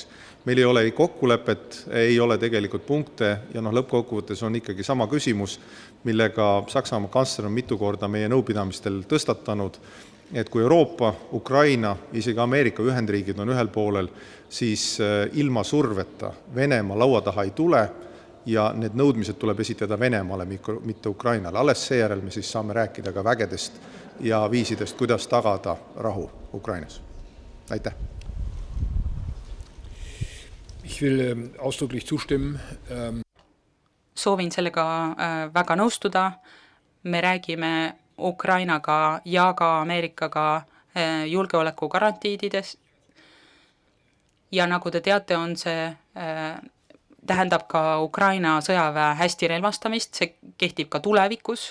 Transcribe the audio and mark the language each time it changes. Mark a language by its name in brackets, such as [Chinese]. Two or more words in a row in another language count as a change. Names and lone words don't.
[Estonian] Meil ei ole ei kokkulepet, ei ole tegelikult punkte ja lõppkokkuvõttes on ikkagi sama küsimus, millega Saksamaa kantsler on mitu korda meie nõupidamistel tõstatanud, et kui Euroopa, Ukraina, isegi Ameerika Ühendriigid on ühel poolel, siis ilma surveta Venemaa laua taha ei tule ja need nõudmised tuleb esitada Venemaale, mitte Ukrainale. Alles seejärel me siis saame rääkida ka vägedest ja viisidest, kuidas tagada rahu Ukrainas. Aitäh! [German] Ich will ausdrücklich zustimmen. [Estonian] Soovin sellega väga nõustuda. Me räägime Ukrainaga ja ka Ameerikaga julgeoleku garantiididest. Ja nagu te teate, on see tähendab ka Ukraina sõjaväe hästi relvastamist, see kehtib ka tulevikus.